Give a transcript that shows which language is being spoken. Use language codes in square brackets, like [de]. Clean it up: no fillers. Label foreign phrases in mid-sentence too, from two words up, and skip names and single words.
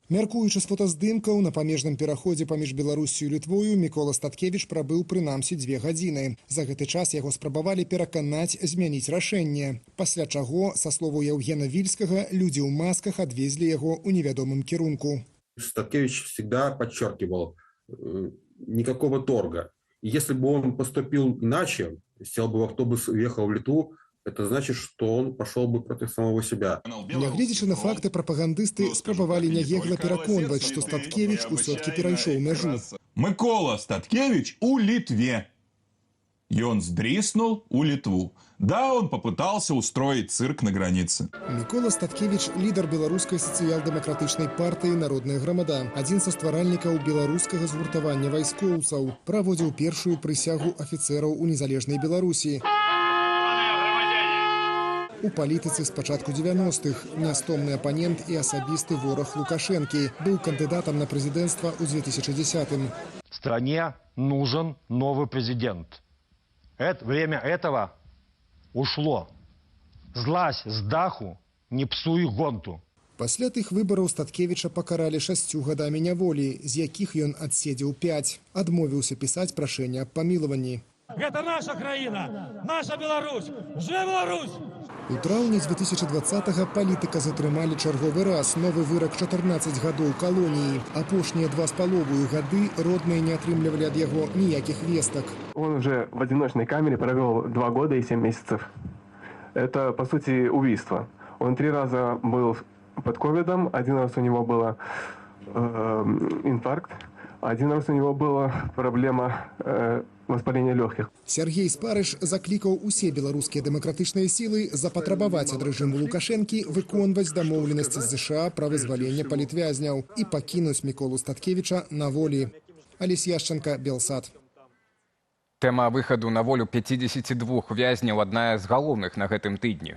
[be] Мяркуючы з фотаздымкаў, на памежным пераходзе паміж Беларусю і Літвою Мікола Статкевіч прабыў прынамсі 2 гадзіны. За гэты час яго спрабавалі пераканаць змяніць рашэнне. Пасля чаго, са словаў Евгена Вільскага, людзі ў масках адвезлі яго ў невядомым кірунку. [ru] Статкевич всегда подчеркивал, никакого торга. Если бы он поступил иначе, сел бы в автобус и уехал в Литву, это значит, что он пошел бы против самого себя. [be] Нягледзячы на факты, прапагандысты спрабавалі няегла пераконваць, што Статкевіч усё-ткі перайшоў мяжу. [ru] Микола Статкевич у Литве. И он сдриснул у Литву. Да, он попытался устроить цирк на границе. [be] Мікола Статкевіч – лідар беларускай сацыял-дэмакратычнай партыі «Народная грамада», адзін са стваральнікаў беларускага згуртавання вайскоўцаў, праводзіў першую прысягу афіцэраў у незалежнай Беларусі. У палітыцы з пачатку 90-х нястомны апанент і асабісты вораг Лукашэнкі, быў кандыдатам на прэзідэнцтва ў 2010-м. [ru] Стране нужен новый президент. Время этого ушло. [be] Злазь з даху, не псуй гонту. Пасля тых выбараў Статкевіча пакаралі 6 гадамі няволі, з якіх ён адседзеў 5. Адмовіўся пісаць прашэнне аб памілаванні. Гэта наша краіна, наша Беларусь, жыве Беларусь! У траўні 2020-го палітыка затрымалі чарговы раз. Новы вырак 14 гадоў калоніі. Апошнія 2,5 гады родныя не атрымлівалі ад яго ніякіх вестак. [ru] Он уже в одиночной камере провел 2 года и 7 месяцев. Это, по сути, убийство. Он 3 раза был под ковидом, 1 раз у него был инфаркт, 1 раз у него была проблема воспаления легких. [be] Сергей Спарыш заклікаў усе беларускія дэмакратычныя сілы запатрабаваць ад рэжыму Лукашэнкі выконваць дамоўленасці з ЗША пра вызваленне палітвязняў і пакінуць Міколу Статкевіча на волі. Алесь Яшченко, Белсат. Тэма выхаду на волю 52 вязняў адна з галоўных на гэтым тыдні.